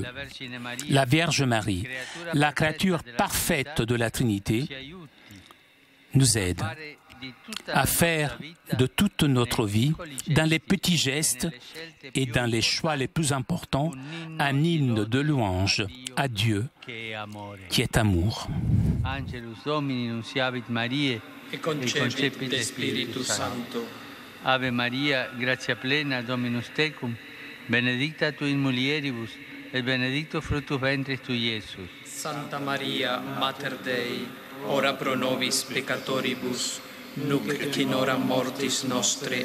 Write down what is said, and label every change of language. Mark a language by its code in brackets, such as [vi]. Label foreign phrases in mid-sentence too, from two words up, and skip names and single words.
[fr] La Vierge Marie, la créature parfaite de la Trinité, nous aide à faire de toute notre vie, dans les petits gestes et dans les choix les plus importants, un hymne de louange à Dieu qui est amour. [la] Angelus Domini nunciavit Mariae et concepit de Spiritus Sancto. Ave Maria, gratia plena, Dominus tecum, benedicta tu in mulieribus, et benedictus fructus ventris tui, Iesus. Santa Maria, Mater Dei, ora pro nobis peccatoribus, nunc et in hora mortis nostre.